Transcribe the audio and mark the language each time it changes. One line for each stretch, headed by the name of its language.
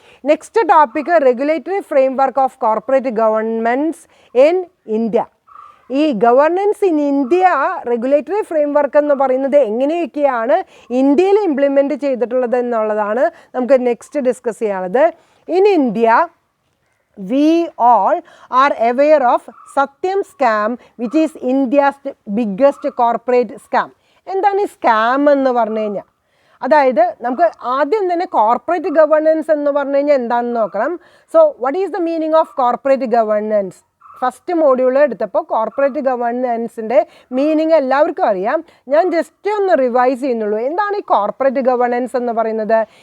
English: Next topic regulatory framework of corporate governments in India.
Malayalam: ഈ governance in India regulatory frame work എന്ന് പറയുന്നത് എങ്ങനെയൊക്കെയാണ് ഇന്ത്യയിൽ implement ചെയ്തിട്ടുള്ളത് എന്നുള്ളതാണ് നമുക്ക് നെക്സ്റ്റ് ഡിസ്കസ് ചെയ്യാനുള്ളത്.
English: In India we all are aware of Satyam scam, which is India's biggest corporate scam.
Malayalam: എന്താണ് ഈ സ്കാം എന്ന് പറഞ്ഞു കഴിഞ്ഞാൽ? അതായത് നമുക്ക് ആദ്യം തന്നെ കോർപ്പറേറ്റ് ഗവേണൻസ് എന്ന് പറഞ്ഞു കഴിഞ്ഞാൽ എന്താണെന്ന് നോക്കണം.
English: So what is the meaning of corporate governance?
Malayalam: First module എടുത്തപ്പോൾ കോർപ്പറേറ്റ് ഗവേണൻസിൻ്റെ മീനിങ് എല്ലാവർക്കും അറിയാം. ഞാൻ ജസ്റ്റ് ഒന്ന് റിവൈസ് ചെയ്യുന്നുള്ളൂ. എന്താണ് ഈ കോർപ്പറേറ്റ് ഗവേണൻസ് എന്ന് പറയുന്നത്?